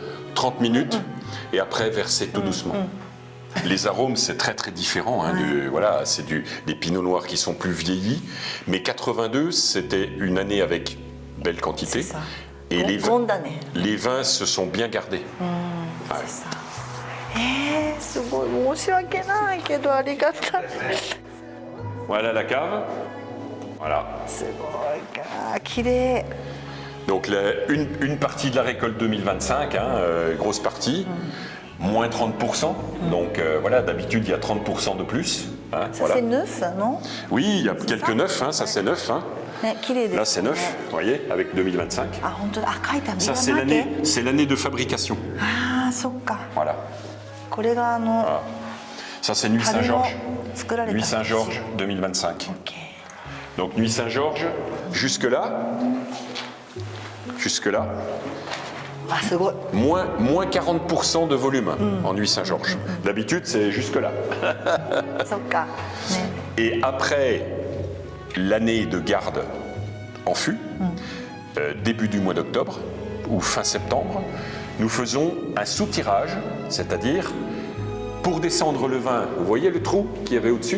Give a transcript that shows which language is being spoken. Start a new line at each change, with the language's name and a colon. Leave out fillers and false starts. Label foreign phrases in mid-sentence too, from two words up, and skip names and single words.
French: 30 minutes et après verser tout doucement. Les arômes, c'est très très différent. Hein, voilà, c'est des pinots noirs qui sont plus vieillis. Mais 82, c'était une année avec belle quantité. C'est ça. Et Grande année. les vins se sont bien gardés. Ouais. C'est ça.
Japanese: すごい申し訳ないけどありがたい。
French: Voilà la cave. Voilà.
Japanese: すごいか、綺麗。
French: Donc une partie de la récolte 2025, hein, grosse partie, moins 30%. Donc voilà, d'habitude il y a 30% de plus. Hein, Ça voilà. c'est neuf, non? Oui, il y a quelques neufs, hein, ça c'est neuf. Hein.
Japanese: ね、綺麗です。
French: Là c'est neuf, vous voyez, avec 2025.
Japanese: あ、本当だ。あ、書いてある。
French: Ça ビワマーケ。 c'est l'année de fabrication.
Japanese: ああ、そっか。
French: Voilà.
Japanese: これが
French: Voilà. Ça c'est Nuit Saint-Georges.
Japanese: 作られた。
French: Nuit Saint-Georges 2025.
Japanese: OK。
French: Donc Nuit Saint-Georges, jusque-là,
Japanese: あ、すごい。
French: moins 40% de volume en Nuit Saint-Georges. D'habitude c'est jusque-là.
Japanese: そっか。ね。
French: Et après l'année de garde en fût, début du mois d'octobre ou fin septembre, nous faisons un soutirage, c'est-à-dire pour descendre le vin, vous voyez le trou qu'il y avait au-dessus?